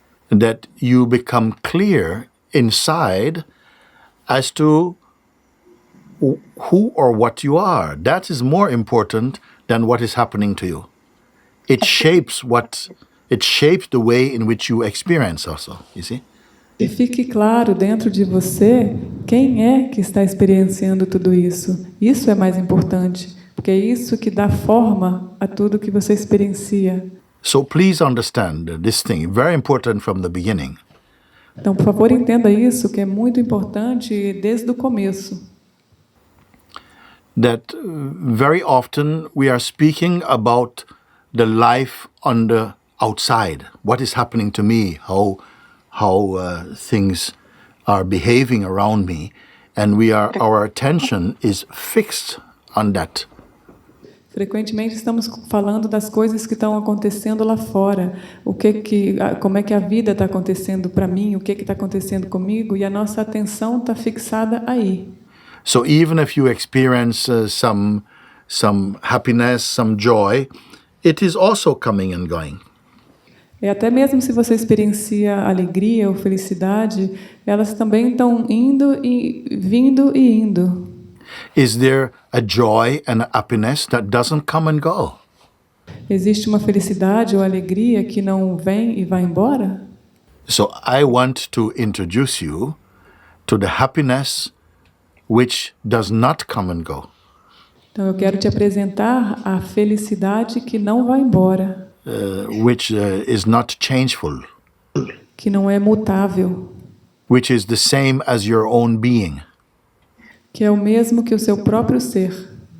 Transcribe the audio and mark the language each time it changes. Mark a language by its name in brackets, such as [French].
[English] That you become clear inside as to who or what you are. That is more important than what is happening to you. It shapes the way in which you experience also, you see? [Portuguese] E fique claro dentro de você quem é que está experienciando tudo isso. Isso é mais importante, porque é isso que dá forma a tudo que você experiencia. [English] So please understand this thing, very important from the beginning. [Portuguese] Então, por favor, entenda isso, que é muito importante desde o começo. [English] That very often we are speaking about the life on the outside. What is happening to me? How things are behaving around me, and our attention is fixed on that. [Portuguese] Frequentemente estamos falando das coisas que estão acontecendo lá fora, como é que a vida está acontecendo para mim, o que está acontecendo comigo, e a nossa atenção está fixada aí. [English] So even if you experience some happiness, some joy, it is also coming and going. [Portuguese] E até mesmo se você experiencia alegria ou felicidade, elas também estão vindo e indo. [English] Is there a joy and a happiness that doesn't come and go? [Portuguese] Existe uma felicidade ou alegria que não vem e vai embora? [English] So I want to introduce you to the happiness which does not come and go. [Portuguese] Então eu quero te apresentar a felicidade que não vai embora. [English] Which is not changeful. [Portuguese] Que não é mutável. [English] Which is the same as your own being. [Portuguese] Que é o mesmo que o seu próprio ser.